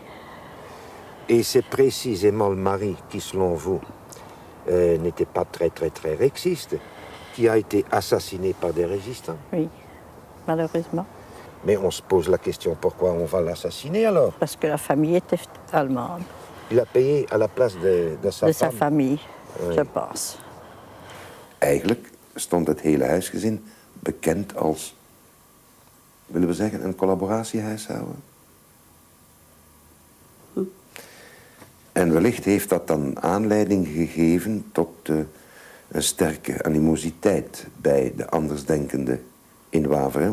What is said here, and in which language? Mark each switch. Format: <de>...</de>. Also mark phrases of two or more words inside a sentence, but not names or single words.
<fr>Et c'est précisément le mari qui, selon vous, n'était pas très rexiste, qui a été assassiné par des résistants. Oui, malheureusement. Mais on se pose la question, pourquoi on va l'assassiner alors? Parce que la famille était allemande. Il a payé à la place de sa sa famille, je pense.</fr> <nl>Eigenlijk stond het hele huisgezin bekend als, willen we zeggen, een collaboratiehuishouden. En wellicht heeft dat dan aanleiding gegeven tot een sterke animositeit bij de andersdenkenden in Waveren.</nl>